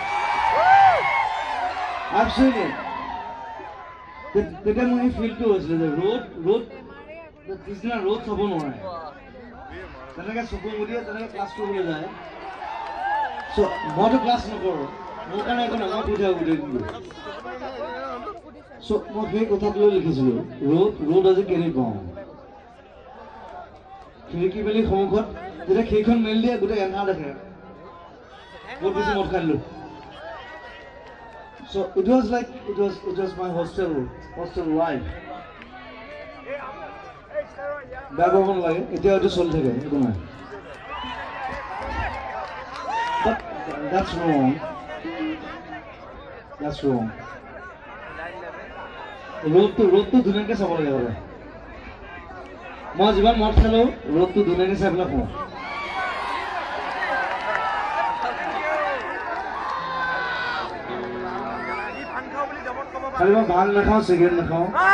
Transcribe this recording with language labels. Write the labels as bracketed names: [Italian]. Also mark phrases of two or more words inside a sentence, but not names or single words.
[Assamese] তেতিয়া মোৰ এই ফিলটো হৈছিলে যে ৰ'দ পিছদিনা ৰ'দ চাব নোৱাৰে তেনেকৈ চকু মুদিয়ে তেনেকৈ ক্লাছ কৰিবলৈ যায় মইতো ক্লাছ নকৰোঁ মোৰ কাৰণে একো নামাত উঠা গোটেই মই সেই কথাটো লৈ লিখিছিলোঁ ৰ'দ আজি কেনি পাওঁ খিৰিকি মেলি সন্মুখত যেতিয়া সেইখন মেলি দিয়ে গোটেই এন্ধাৰ দেখে বহুত বেছি মদ খাই দিলোঁ [English] So it was my hostel life. [Assamese] বেয়া পাব নালাগে এতিয়া এইটো চলি থাকে একো নাই [English] But that's wrong. [Assamese] ৰ'দটো ধুনীয়াকৈ চাব লাগে বোলে মই যিমান মদ খালেও ৰ'দটো ধুনীয়াকৈ চাই পেলাই কওঁ খালি মই ভাং নাখাওঁ চিগাৰেট নাখাওঁ